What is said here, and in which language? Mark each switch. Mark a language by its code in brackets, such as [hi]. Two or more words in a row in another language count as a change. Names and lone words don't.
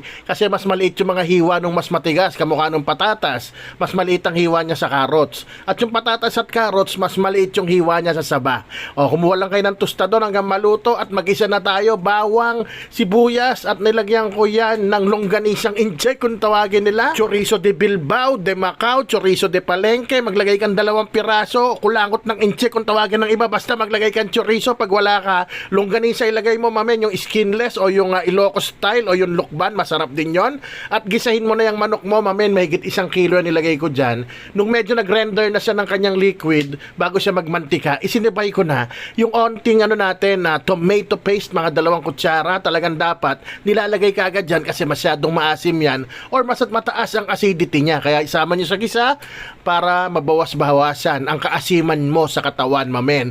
[tl] Kasi mas maliit yung mga hiwa nung mas matigas, kamukha nung patatas. Mas maliit ang hiwa niya sa carrots. At yung patatas at carrots, mas maliit yung hiwa niya sa saba. O kumuha lang kayo ng tostador hanggang maluto at mag-isa na tayo, bawang, sibuyas at nilagyan ko yan ng longganisang incheck kung tawagin nila. Chorizo de Bilbao, de Macau, chorizo de Palenque, maglagay kang 2 piraso, kulangot ng inche kung tawagin ng iba, basta maglagay kang chorizo. Pag wala ka, longganisa ilagay mo, mamen, yung skinless o yung Ilocos style o yung lukban, masarap din yon. At gisahin mo na yung manok mo, mamen, mahigit 1 kilo ang nilagay ko dyan. Nung medyo nag-render na siya ng kanyang liquid, bago siya magmantika, isinibay ko na yung onting natin na [en] tomato paste, [tl] mga 2 kutsara, talagang dapat nilalagay ka agad dyan kasi masyadong maasim yan or mataas ang acidity niya, kaya isama niyo sa gisa para mabawas-bawasan ang kaasiman mo sa katawan, mamen.